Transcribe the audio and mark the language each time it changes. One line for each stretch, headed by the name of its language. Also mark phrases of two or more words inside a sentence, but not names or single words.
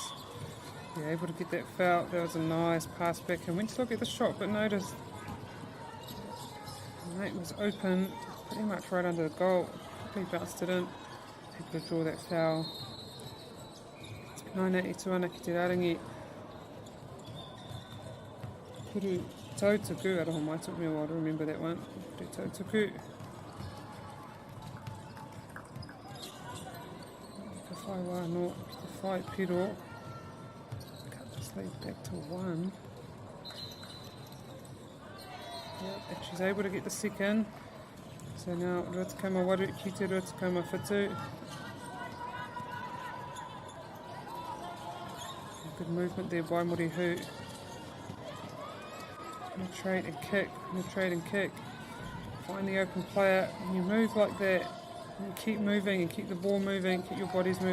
English: Yeah, able to get that foul. That was a nice pass back and went to look at the shot, but noticed the mate was open, pretty much right under the goal. Probably bounced it in. Able to draw that foul.
Māori: 9-82 ana ki te rarangi. Kuru Poitūkohu, aroha mai,
English: took me a while to remember that one.
Māori: Kuru Poitūkohu. Ka whai wā no, ki te whai piro.
English: Back to one. Yep, and she's able to get the second. So now
Māori: Rotorua waru ki te Rotorua whatu.
English: Good movement there by Murihu. Penetrate and kick. Find the open player, and you move like that. And keep moving and keep the ball moving, keep your bodies moving.